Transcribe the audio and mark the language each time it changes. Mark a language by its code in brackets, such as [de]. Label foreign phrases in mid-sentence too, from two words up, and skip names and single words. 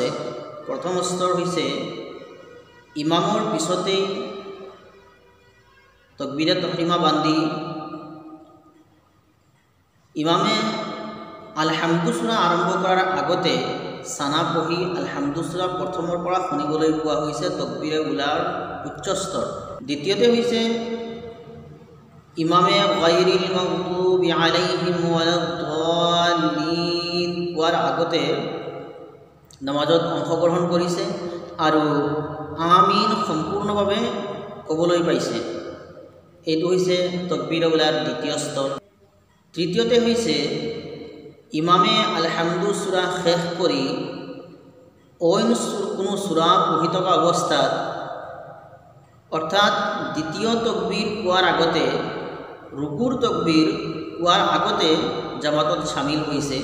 [as] প্ৰথম স্তৰ হৈছে ইমামৰ পিছতেই তকবীৰে তহৰিমা বান্ধি ইমামে আলহামদু সূৰা আৰম্ভ কৰাৰ আগতে সানা পঢ়ি আলহামদু সূৰা প্ৰথমৰ পৰা শুনিবলৈ পোৱা হৈছে তকবীৰে উলাৰ উচ্চ স্তৰ। দ্বিতীয়তে হৈছে ইমামে [ar] غير المغضوب عليهم ولا الضالين [as] কোৱাৰ আগতে নামাজত অংশগ্ৰহণ কৰিছে আৰু আমিন সম্পূৰ্ণভাৱে ক'বলৈ পাইছে। এইটো হৈছে তকবীৰে উলাৰ দ্বিতীয় স্তৰ। তৃতীয়তে হৈছে ইমামে আলহামদু সূৰা শেষ কৰি অইন কোনো সূৰা পঢ়ি থকা অৱস্থাত, অৰ্থাৎ দ্বিতীয় তকবীৰ কোৱাৰ আগতে, ৰুকুৰ তকবীৰ কোৱাৰ আগতে জামাতত শামিল হৈছে।